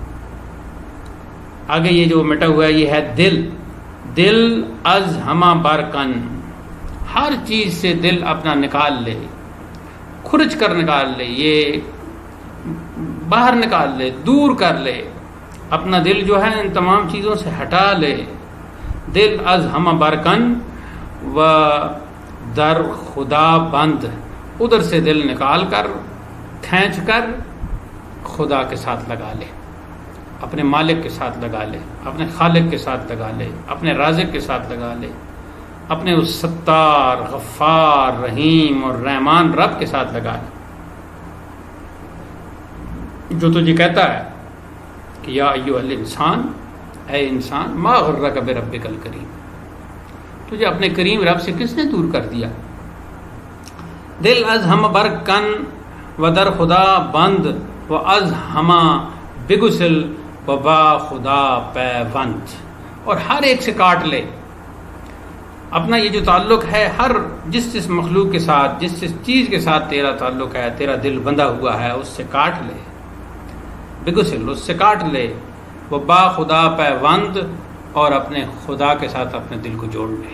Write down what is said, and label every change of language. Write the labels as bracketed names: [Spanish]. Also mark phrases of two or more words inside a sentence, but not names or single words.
[Urdu] آگے یہ جو مٹا ہوا ہے یہ ہے [Persian] دل از ہما برکن، [Urdu] ہر چیز سے دل اپنا نکال لے، کھرچ کر نکال لے، یہ باہر نکال لے، دور کر لے، اپنا دل جو ہے ان تمام چیزوں سے ہٹا لے۔ [Persian] دل از ہما برکن و در خدا بند، [Urdu] ادھر سے دل نکال کر، کھینچ کر خدا کے ساتھ لگا لے، اپنے مالک کے ساتھ لگا لے، اپنے خالق کے ساتھ لگا لے، اپنے رازق کے ساتھ لگا لے، اپنے اس ستار، غفار، رحیم اور رحمان رب کے ساتھ لگا لے، جو تجھے کہتا ہے کہ [Arabic] یا ایھا الانسان، [Urdu] اے انسان، [Arabic] ما غرک بربک الکریم، [Urdu] تجھے اپنے کریم رب سے کس نے دور کر دیا؟ [Persian] دل از ہم برکن و در خدا بند و از ہما بگسل و با خدا پیوند، [Urdu] اور ہر ایک سے کاٹ لے، اپنا یہ جو تعلق ہے ہر جس مخلوق کے ساتھ، جس چیز کے ساتھ تیرا تعلق ہے، تیرا دل بندھا ہوا ہے، اس سے کاٹ لے، بگسل، اس سے کاٹ لے، وہ [Persian] با خدا پیوند، [Urdu] اور اپنے خدا کے ساتھ اپنے دل کو جوڑ لے۔